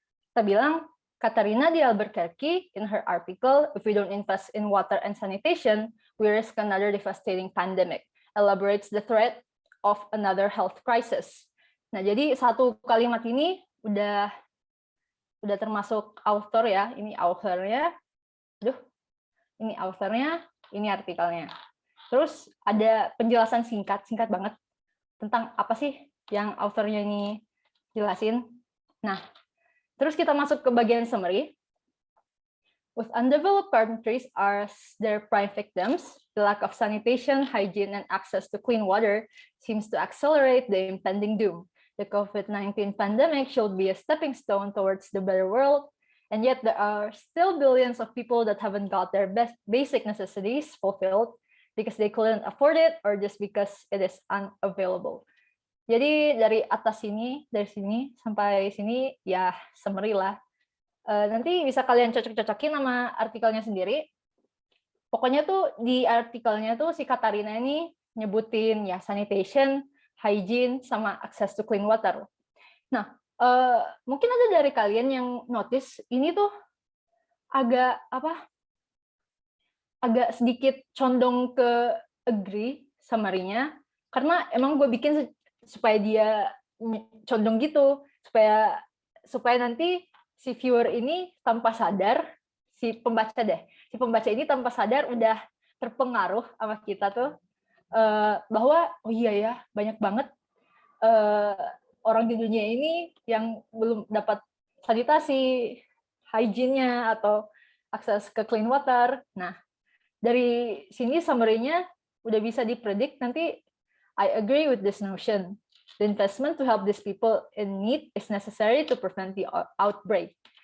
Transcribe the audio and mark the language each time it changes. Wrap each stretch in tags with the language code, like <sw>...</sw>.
<id>Kita bilang,</id> <en>Katarina di Albuquerque, in her article, if we don't invest in water and sanitation, we risk another devastating pandemic, elaborates the threat of another health crisis.</en> <id>Nah, jadi satu kalimat ini udah termasuk author ya, ini authornya, ini authornya, ini artikelnya. Terus ada penjelasan singkat banget tentang apa sih yang authornya ini jelasin. Nah, terus kita masuk ke bagian summary.</id> <en>With undeveloped countries as their prime victims, the lack of sanitation, hygiene, and access to clean water seems to accelerate the impending doom. The COVID-19 pandemic should be a stepping stone towards the better world, and yet there are still billions of people that haven't got their basic necessities fulfilled because they couldn't afford it or just because it is unavailable.</en> <id>Jadi dari atas sini, dari sini sampai sini ya summary lah. Nanti bisa kalian cocok-cocokin sama artikelnya sendiri. Pokoknya tuh di artikelnya tuh si Katarina ini nyebutin ya sanitation, hygiene, sama</id> <en>access to clean water.</en> <id>Nah, mungkin ada dari kalian yang notice ini tuh agak sedikit condong ke agree summary-nya, karena emang gue bikin supaya dia condong gitu, supaya nanti si viewer ini tanpa sadar, si pembaca ini tanpa sadar udah terpengaruh sama kita tuh, bahwa oh iya ya, banyak banget orang di dunia ini yang belum dapat sanitasi, hygiene-nya, atau akses ke</id> <en>clean water.</en> <id>Nah, dari sini summary-nya udah bisa dipredik nanti.</id> <en>I agree with this notion. The investment to help these people in need is necessary to prevent the outbreak.</en>